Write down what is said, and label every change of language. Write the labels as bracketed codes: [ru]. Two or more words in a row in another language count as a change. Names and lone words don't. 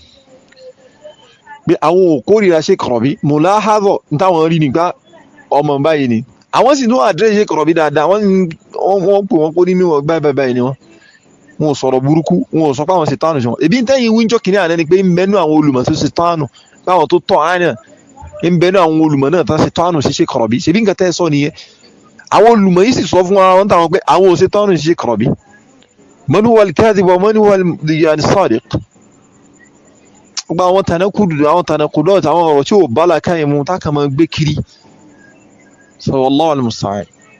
[yo] pé àwọn ò kórìíra Sheikh Rabi mulahadha táwọn rí nígbà ọmọ báyìí ni àwọn sì ní wọ́n address Sheikh Rabi dáadáa wọ́n pè wọ́n kó nínú báyìí ni wọ́n ò sọ̀rọ̀ burúkú wọn ò sọ pé àwọn ṣètánù ṣe wọn ebi ń tẹ́yìn wíńjọ́ kìíní àná ni pé ń bẹnu àwọn olùmọ̀ tó ṣètánù báwọn tó tọ́ àná ń bẹnu àwọn olùmọ̀ náà tó ṣètánù sí Sheikh Rabi ṣebí nǹkan tẹ́ sọ nìyẹn àwọn olùmọ̀ yìí sì sọ fún wọn táwọn pé àwọn ò ṣètánù sí Sheikh Rabi [ar] من هو الكاذب و من هو الصادق [yo] gbogbo àwọn tanakudot àwọn ọ̀rọ̀ tí ò bá làákàyè mu tá kàn máa gbé kiri so [ar] والله المستعان.